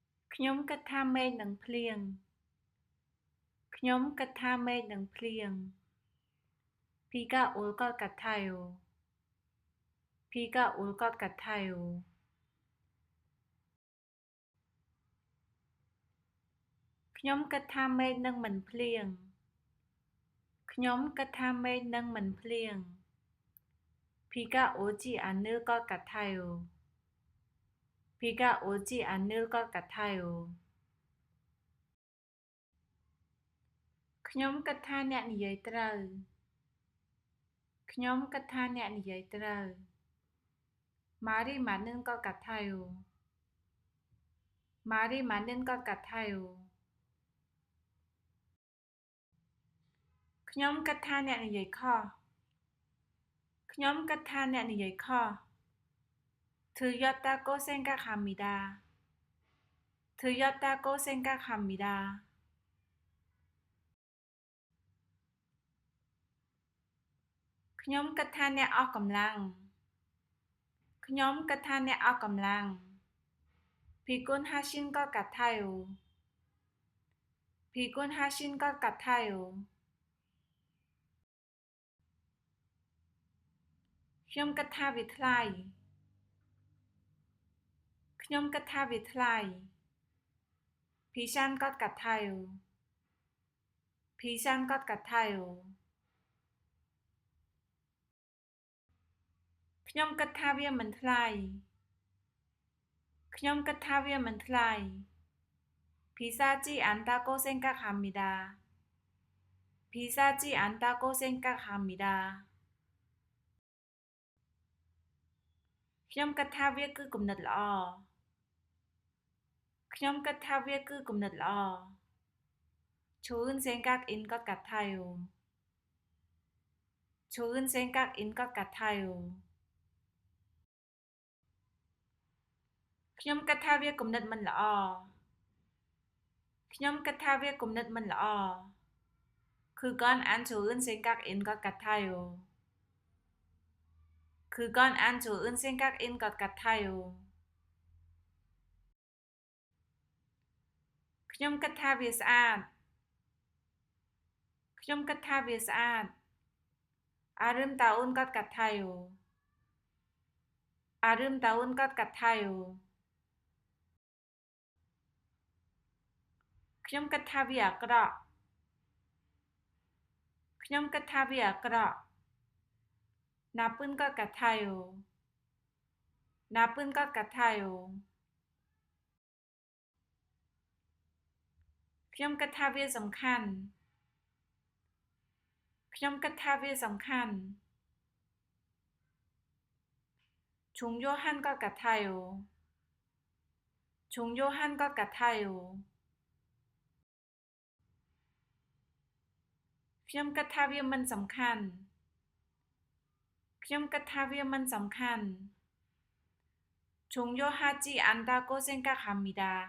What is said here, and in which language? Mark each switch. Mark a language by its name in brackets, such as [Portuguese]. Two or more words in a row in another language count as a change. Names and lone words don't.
[Khmer] ខ្ញុំគិតថាមេឃនឹងភ្លៀងខ្ញុំគិតថាមេឃនឹងភ្លៀង [Korean] 비가 올 것 같아요. 비가 올 것 같아요. [Khmer] ខ្ញុំគិតថាមេឃនឹងមិនភ្លៀងខ្ញុំគិតថាមេឃនឹងមិនភ្លៀង [Korean] 비가 오지 않을 것 같아요. 비가 오지 않을 것 같아요. [Khmer] ខ្ញុំគិតថាអ្នកនិយាយត្រូវខ្ញុំគិតថាអ្នកនិយាយត្រូវ [Korean] 말이 맞는 것 같아요. 말이 맞는 것 같아요. [Khmer] ខ្ញុំគិតថាអ្នកនិយាយខុសខ្ញុំគិតថាអ្នកនិយាយខុស [Korean] 틀렸다고 생각합니다. 틀렸다고 생각합니다. [Khmer] ខ្ញុំគិតថាអ្នកអស់កម្លាំងខ្ញុំគិតថាអ្នកអស់កម្លាំង [Korean] 피곤하신 것 같아요. 피곤하신 것 같아요. [Khmer] ខ្ញុំគិតថាវាថ្លៃខ្ញុំគិតថាវាថ្លៃ [Korean] 비싼 것 같아요. 비싼 것 같아요. [Khmer] ខ្ញុំគិតថាវាមិនថ្លៃខ្ញុំគិតថាវាមិនថ្លៃ [Korean] 비싸지 않다고 생각합니다. 비싸지 않다고 생각합니다. [Khmer] ខ្ញុំគិតថាវាគឺគំនិតល្អខ្ញុំគិតថាវាគឺគំនិតល្អ [Korean] 좋은 생각인 것 같아요. 좋은 생각인 것 같아요. [Khmer] ខ្ញុំគិតថាវាគំនិតមិនល្អខ្ញុំគិតថាវាគំនិតមិនល្អ [Korean] 그건 안 좋은 생각인 것 같아요. 그건 안 좋은 생각인 것 같아요. [Khmer] ខ្ញុំគិតថាវាស្អាតខ្ញុំគិតថាវាស្អាត [Korean] 아름다운 것 같아요. 아름다운 것 같아요. [Khmer] ខ្ញុំគិតថាវាអាក្រក់ខ្ញុំគិតថាវាអាក្រក់ [Korean] 나쁜 것 같아요. 나쁜 것 같아요. [Khmer] ខ្ញុំគិតថាវាសំខាន់ខ្ញុំគិតថាវាសំខាន់ [Korean] 중요한 것 같아요. 중요한 것 같아요. [Khmer] ខ្ញុំគិតថាវាមិនសំខាន់ខ្ញុំគិតថាវាមិនសំខាន់ [Korean] 중요하지 않다고 생각합니다.